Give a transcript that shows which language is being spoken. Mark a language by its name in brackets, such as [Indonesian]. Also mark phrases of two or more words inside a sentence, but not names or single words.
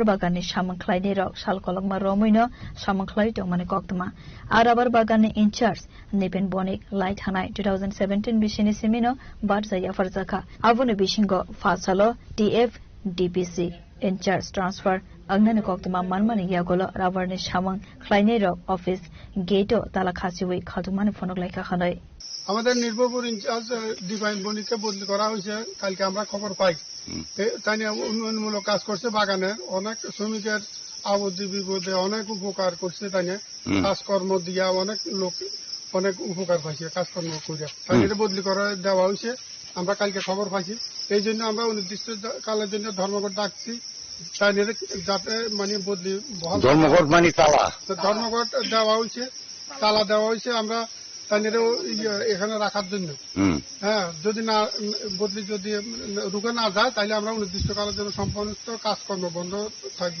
[Kok Borok] बागाननि सामोख्लायनि रक सालकलकमा रमैनो सामोख्लाय दंमाने कक्तमा आ राबार बागाननि इनचार्ज निपेन बनिक लाइ थानाय 2017 बिसिनि सिमिनो बारजाया फरजाखा आबुनि बिसिंगो फासालो टीएफ डीपीसी इनचार्ज ट्रान्सफर अंगनानि कक्तमा मानमानि यागोलो राबारनि सामोख्लायनि रक अफिस गेटो ताला खासिवै खालतुमानि फनक लाइखा खानै [Bangla] আমাদের নির্ভরপুর ইনচার্জ ডিভাইন বনিকে বদলি করা হয়েছে কালকে আমরা খবর পাই তাই নিয়ে উন্নয়নমূলক কাজ করছে বাগানের অনেক শ্রমিকের আবদ্ধি বিপদে অনেক উপকার করছে তাই নিয়ে কাজকর্ম দিয়া অনেক লোক অনেক উপকার পাইছে কাজকর্ম করে তাই নিয়ে বদলি করা দেওয়া হয়েছে আমরা কালকে খবর পাইছি এই জন্য আমরা অনির্দিষ্ট কালের জন্য ধর্মঘট ডাকছি তাই নিয়ে যাতে মানে বদলি ধর্মঘট মানে ধর্মঘট দেওয়া হয়েছে তালা দেওয়া হয়েছে আমরা এখানে রাখার জন্য হ্যাঁ যদি না বদলি যদি রুখে না যায় তাহলে আমরা অনির্দিষ্টকালের জন্য সম্পূর্ণ কাজকর্ম বন্ধ থাকবো